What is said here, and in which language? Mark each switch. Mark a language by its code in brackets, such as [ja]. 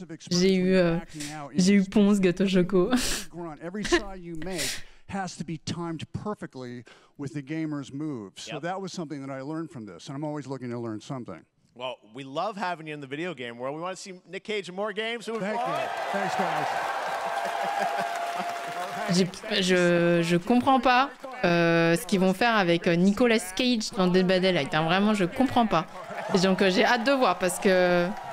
[fr] J'ai eu Ponce, Gâteau Choco. [en] Every sigh you make has to be timed perfectly with the gamer's moves. So that was something that I learned from this, and I'm always looking to learn something. Well, we love having you in the video game world. We want to see Nick Cage in more games. Thank you. Thanks, guys. [fr] Je comprends pas ce qu'ils vont faire avec Nicolas Cage dans Dead by Daylight. Vraiment, je comprends pas. Et donc, j'ai hâte de voir parce que...